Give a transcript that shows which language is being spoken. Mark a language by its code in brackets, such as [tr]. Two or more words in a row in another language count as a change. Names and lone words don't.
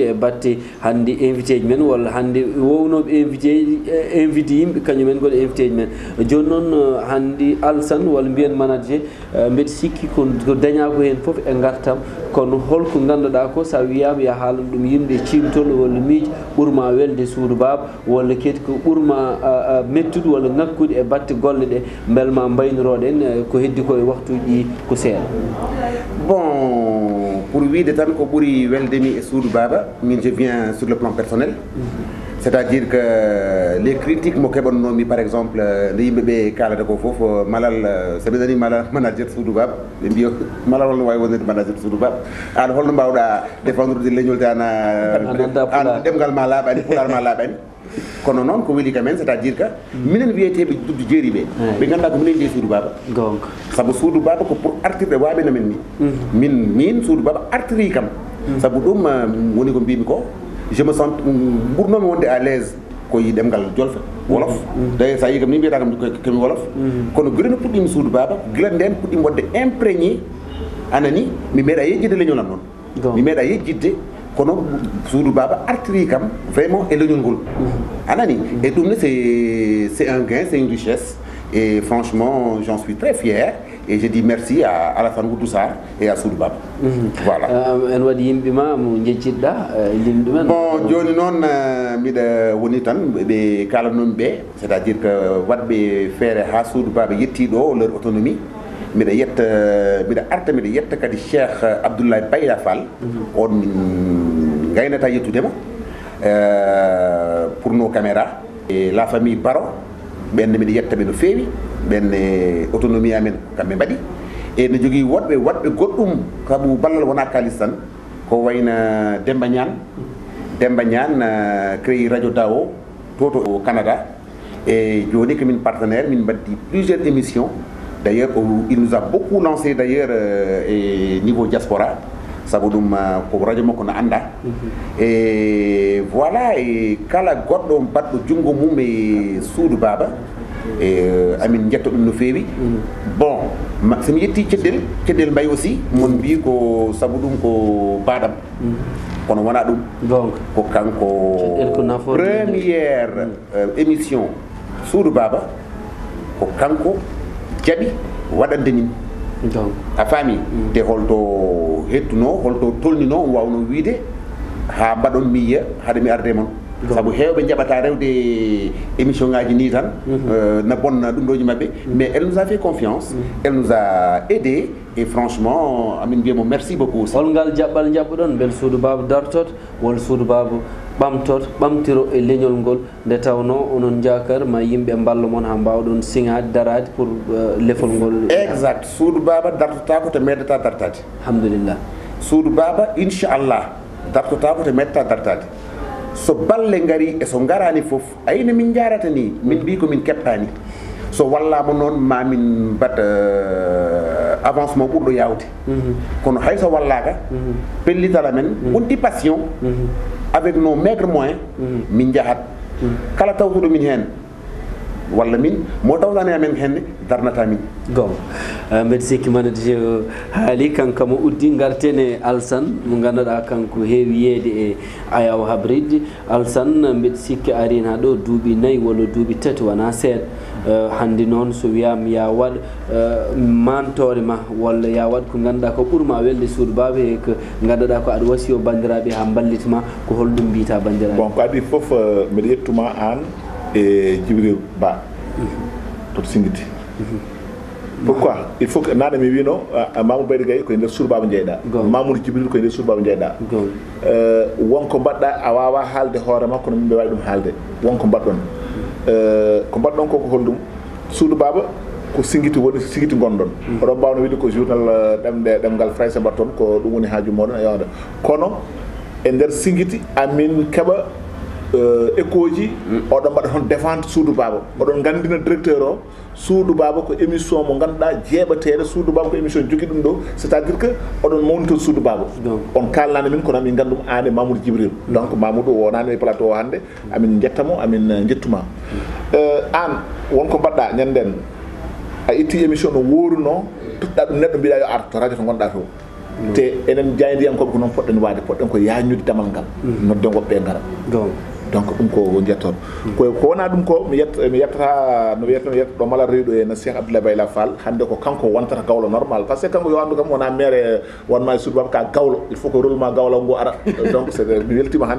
[ff] e batte hande invité ji men walla hande wownoɓe invité yimɓe kañumen goɗo invité ji men joni noon hande Alsane walla mbiyen manager mbeɗa sikki ko daña ko hen foof e gartam kono holko ganduɗa ko sa wiyama ya haalan ɗum yimɓe cimtol walla miijo ɓuurma welde Soudou Baba walla kadi ko ɓuurma mettude walla ngakkude e batte golle ɗe belma mbaynoroɗen ko heddi ko e waktuji ko seeɗa [fr] bon pour [ff] wiide tan ko ɓuuri weldemi e Soudou Baba min [fr] je viens sur le plan personnel c'est-à-dire que les critiques [ff] mo keɓannomi [fr] par exemple [ff] nde yimɓeɓe kalata ko foof malal so ɓe nani malal manager Soudou Baba ɓe mbiya malal holno wawi wonde manager Soudou Baba an holno mbawɗa défendre de leñol te an ɗemgal ma laaɓani pular ma laaɓani kono noon ko weeli kamen [fr] c'est à dire que [ff] minen wiyeteɓe duddu jeeri ɓe ɓe ganduɗa ko minen jeeyi Soudou Baba donc saabu Soudou Baba ko pour artirɓe waɓena men ni min Soudou Baba artiri kam saabu ɗum woni ko mbimi ko [fr] je me sens [ff] ɓurnomi wonde [fr] à l'aise [ff] koye ɗemgal jolfe wolof d'ailleurs sa yi kam ni mbiyata kam komi wolof kono guila no puɗɗimi Soudou Baba guila nden puɗɗimi wonde imprégné anani mi meeɗa yejjidde leñolam noon mi meeɗa yejjidde kono Soudou Baba artiri kam vraiment e leñol ngol anani et ɗum ne [fr] c'est un gain c'est une richesse et franchement j'en suis très fier et je dis merci à Alassane Oudou Sarr et à Soudou Baba voilà [ff] en waɗi yimɓe ma mo jejjitɗa lim ɗumen bon joni noon mbiɗa woni tan ɓe kalanomi ɓe [fr] c'est à dire que [ff] waɗɓe feere ha Soudou Baba yetti ɗo [fr] leur autonomie [ff] mbiɗa arta mbiɗa yetta kadi Cheikh Abdoulaye Bayla Fall on min gaynata yettudema [fr] pour nos caméras et la famille Baro [ff] ɓenne mbiɗa yettaɓe no feewi ɓenne autonomie amen kamɓe mbaɗi e ne jogui woɗɓe goɗɗum saabu ballal wona kalis tan ko wayna Demba Niane créé radio Dao toto [fr] au Canada [ff] et joni ko min partenaire min mbaddi [fr] plusieurs émissions d'ailleurs il nous a beaucoup lancé d'ailleurs et niveau diaspora [ff] sabu ɗum ko radio makko no anda e voilà e kala goɗɗo mbaɗɗo junngo mum e suudu baba e amin jetto ɗum no feewi bon somi yetti ceɗɗel mbay aussi mon mbi ko sabu ɗum ko baɗam kono wona ɗum ko kanko [fr] première émission [ff] suudu baba ko kanko jaɓi waɗande min a faami te holto hettuno holto tolnino wawno wiide ha mbaɗon mi yiya haade mi arde mon sabu heewɓe jaɓata rewde émission ngaji ni tan na bonna ɗum ɗoji mabɓe [fr] mais elle nous a fait confiance elle nous a aidé et franchement [ff] amin mbiyamo [fr] merci beaucoup [ff] holngal jaɓɓal jaɓɓuɗon bel suudu baba dartot wol suudu baba ɓamtiro e leñol ngol nde tawno onon jakar ma yimɓe mballa moon ha mbawɗon siŋade darade pour lefol ngol exact suudu baba dartotako to meddata dartade alhamdulillah suudu baba inchallah dartotako to meddata dartade so balle ngari e so garani foof ayino min jarata ni min mbi ko min keɓtani so wallama noon mamin mbat avancement ɓurɗo yawde kono hay so wallaka pellital amen wonti [fr] passion avec nos maigres moyens [ff] min jahat kala tawtuɗo min hen walla min mo tawtani amen henne darnata min gon mbeɗa sikki manade haali kankamo uddi gartene Alsane mo ganduɗa kanko heewi yeede e ayaw habride Alsane mbeɗa sikki arina ɗo duuɓi 4 walla duuɓi 3 wona seeɗa hande noon so wiyama ya waɗ mantore ma walla ya waɗ ko ganduɗa ko ɓuurma welde suudu baba e ko ganduɗa ko aɗa wasi o bandiraɓe ha ballitma ko holɗum mbiyata bandiraɓe bon ko adi foof mbiɗa yettuma an e Djibril Ba toto Singiti [fr] pourquoi il faut que [ff] nane mi wino Mamoudou Baydy Gaye koye nder suudu baba jeyɗa Mamoudou Djibril koye nder suudu baba jeyɗa wonko mbaɗɗa a wawa haalde hoore makko no yimɓe wawi ɗum haalde wonko mbaɗɗon ko mbaɗɗon koko holɗum suudu baba ko Singiti woni Singiti gonɗon oɗon mbawno wiide ko journal ɗemgal français mbatton ko ɗum woni haaju moɗon e yawde kono e nder Singiti amin keeɓa écho ji oɗon mbaɗa toon défendre suudu baba oɗon gandina directeur o suudu baba ko émission mo ganduɗa jeeɓateɗo suudu baba ko émission jogui ɗum ɗo [fr] c'est à dire que [ff] oɗon mawnitor suudu baba on kalnani min kono min gandum an e Mamoudou Djibril donc Mamoudou wonani e plateau o hande amin jettamo amin jettuma an wonko mbaɗɗa ñanden a itti émission no woruno tutɗa ɗum neɗɗo mbiɗa yo arta to radio to gonɗa to te enen jaydiyankoɓe ko noon poɗɗen wade poɗɗen ko yañude damal ngal nodde woɓɓe gara donc ɗum ko jetton ko wona ɗum ko mi yettata no wiyatno ɗo mala rewɗo e no Cheikh Abdoulaye Bayla Fall hande ko kanko wontata gawlo [fr] normal par ce que [ff] kanko yo andu kam wona maire wonma e suudu baba ka gawlo [fr] il faut que rôle [ff] ma gawlo ngo ara [fr] donc c'est [ff] mi weltima hande